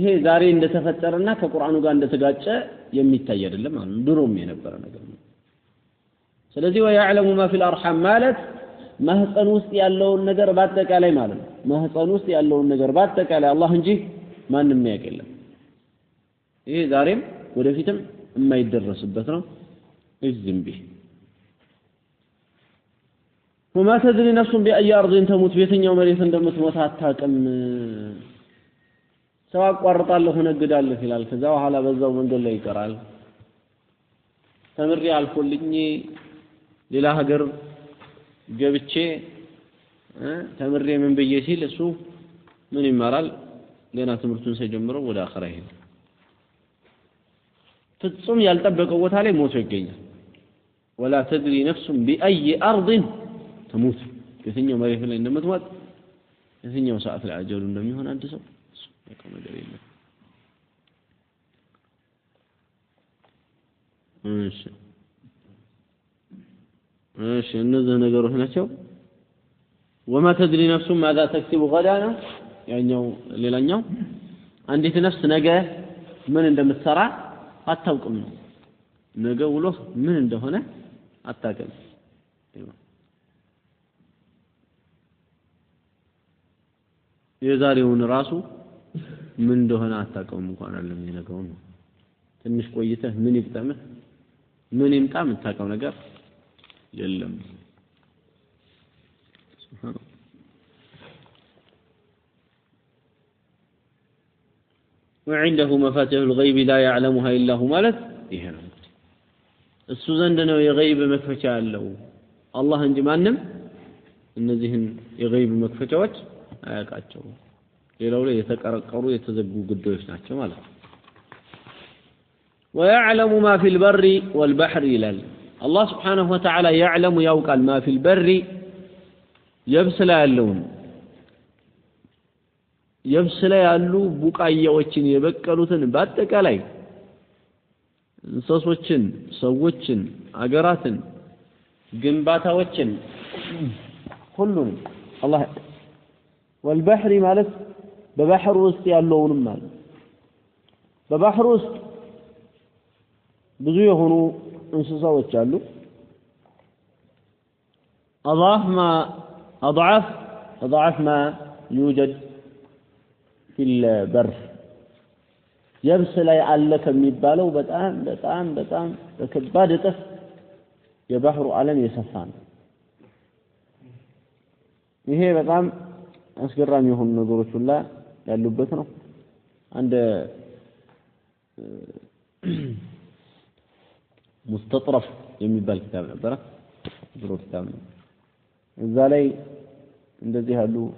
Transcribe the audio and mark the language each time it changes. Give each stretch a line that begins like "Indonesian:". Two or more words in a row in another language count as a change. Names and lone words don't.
Amharic: ዛሬ እንደተፈጠረና ከቁርአኑ ጋር እንደተጋጨ የሚታይ አይደለም ማለት ድሮም የነበረ ነገር ነው ስለዚህ
Arabic: ويعلم ما في الأرحام
Amharic: ማለት ማህፀን ውስጥ ያለውን ነገር በአጠቃላይ ማለት ነው ማህፀን ውስጥ ያለውን ነገር በአጠቃላይ አላህ እንጂ ማንም ያውቅልም ይሄ ዛሬም ወደፊትም የማይደረስበት ነው እዝም ቢህ
Arabic: وما تدري نفس بأي أرض تموت
Amharic: بيتኛው መሬት እንደምትሞት አታውቅም ሰው አቋርጣለሁ ነግዳለሁ ይላል ከዛ በኋላ በዛው መንገድ ላይ ይቀራል ተምሬ አልፎልኝ ሌላ ሀገር ገብቼ ተምሬ ምን ብዬ ሲል እሱ ምን ይማራል ገና ትምህርቱን ሳይጀምረው ወደ አኺራ ይሄዳል ፍጹም ያልጠበቀው ቦታ ላይ ሞቶ ይገኛል
Arabic: ولا تدري نفس بأي أرض تموت
Amharic: የትኛው መሬት ላይ እንደምትሞት የትኛው ሰዓት ላይ አጀሉ እንደሚሆን አንድ ሰው ያውቀው ነገር የለም እሺ እነዚህ ነገሮች ናቸው
Arabic: وما تدري نفس ماذا تكسب غدا
Amharic: ነው ያኛው ሌላኛው አንዲት ነፍስ ነገ ምን እንደምትሰራ አታውቅም ነው ነገ ውሎ ምን እንደሆነ አታውቅም የዛሬውን ራሱ ምን እንደሆነ አታውቅም እንኳን አይደለም የነገው ነው ትንሽ ቆይተህ ምን ይፍጠምህ ምን ይምጣ የምታውቀው ነገር የለም ሱብሃንአላህ
Arabic: وعنده مفاتيح الغيب لا يعلمها الا هو
Amharic: ማለት ይሄ ነው እሱ ዘንድ ነው የገይብ መክፈቻ ያለው አላህ እንጂ ማንም እነዚህን የገይብ መክፈቻዎች አያውቃቸው ሌላው ላይ የተቀረቀሩ የተዘጉ ጉዳዮች ናቸው ማለት ነው
Arabic: ويعلم ما في البر والبحر ይላል الله سبحانه وتعالى يعلم يوقال ما في البر يبسل ያለውን
Amharic: يبسل ያሉ ቡቃያዎችን የበቀሉትን በአጠቃላይ እንስሶችን ሰዎችን አገራትን ግንባታዎችን ሁሉን አላህ والبحر ማለት በባህር ውስጥ ያለውንም ማለት በባህር ውስጥ ብዙ የሆኑ እንስሳዎች አሉ
Arabic: اضعاف ما يوجد في البر يبس
Amharic: ላይ አለ ከሚባለው በጣም በከባድ እጥፍ የባህሩ ዓለም የሰፋ ነው ይሄ በጣም አስገራሚ የሆኑ ነገሮች ሁላ ያሉበት ነው አንድ مستطرف የሚባል kitab ነበር ድሮ kitab ነው እዛ ላይ እንደዚህ ያሉ